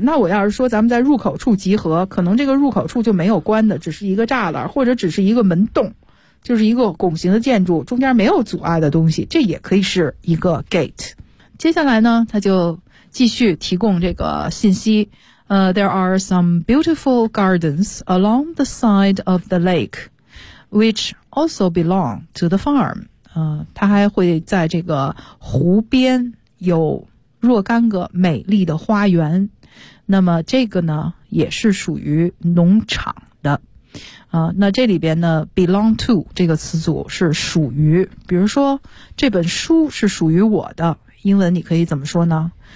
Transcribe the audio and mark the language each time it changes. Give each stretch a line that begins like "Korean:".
Chinese: 那我要是说咱们在入口处集合，可能这个入口处就没有关的，只是一个栅栏，或者只是一个门洞，就是一个拱形的建筑，中间没有阻碍的东西，这也可以是一个 gate。接下来呢，他就继续提供这个信息。
English: There are some beautiful gardens along the side of the lake, which. Also belong to the farm.
Chinese: 他还会在这个湖边有若干个美丽的花园。那么这个呢也是属于农场的。那这里边呢 belong to 这个词组是属于，比如说这本书是属于我的，英文你可以怎么说呢？